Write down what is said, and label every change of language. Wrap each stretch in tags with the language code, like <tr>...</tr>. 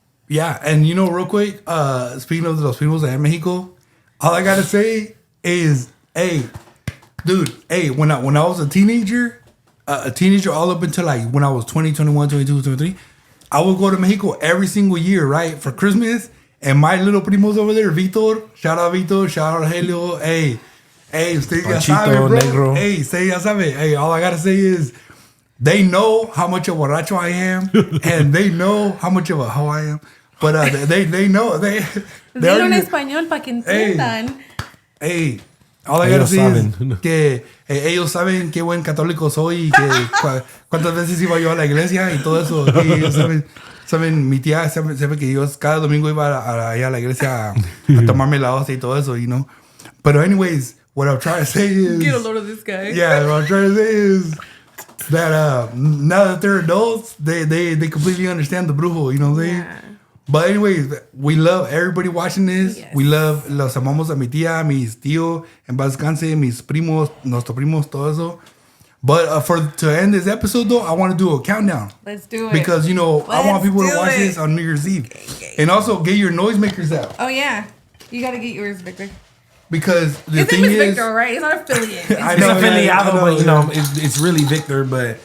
<en>Yeah, and you know, real quick, speaking of</en> <es>los primos</es> <en>in Mexico, all I gotta say is, hey, dude, hey, when I was a teenager all up until like when I was 20, 21, 22, 23, I would go to Mexico every single year, right, for Christmas. And my little primos over there, Víctor, shout out Víctor, shout out Helio, hey,</en> <es>usted ya sabe,</es> <en>bro.</en> <es>Negro. Hey, usted ya sabe.</es> <en>Hey, all I gotta say is, they know how much of a borracho I am, and they know how much of a hoe I am. But they know</en> <es>Dilo en español para que entiendan.</es> <en>Hey, all I gotta say is</en> <es>que ellos saben qué buen católico soy y que cuántas veces iba yo a la iglesia y todo eso. Que ellos saben, mi tía sabe que yo cada domingo iba allá a la iglesia a tomarme la hostia y todo eso,</es> <en>you know. But anyways, what I'm trying to say is, Get a load of this guy. Yeah, what I'm trying to say is that now that they're adults, they completely understand the brujo, you know what I'm saying? Yeah. But anyways, we love everybody watching this. Yes. We love,</en> <es>los amamos a mi tía, mis tío, en paz descanse, mis primos, nuestros primos, todo eso.</es> <en>But to end this episode though, I want to do a countdown. Let's do it. Because, you know, I want people to watch it. this on New Year's Eve. And also get your noisemakers out. Oh, yeah. You got to get yours, Victor. Because the His thing name is is, Victor, right? It's not affiliate. I It's know, affiliado, but you yeah. know, it's really Victor, but</en>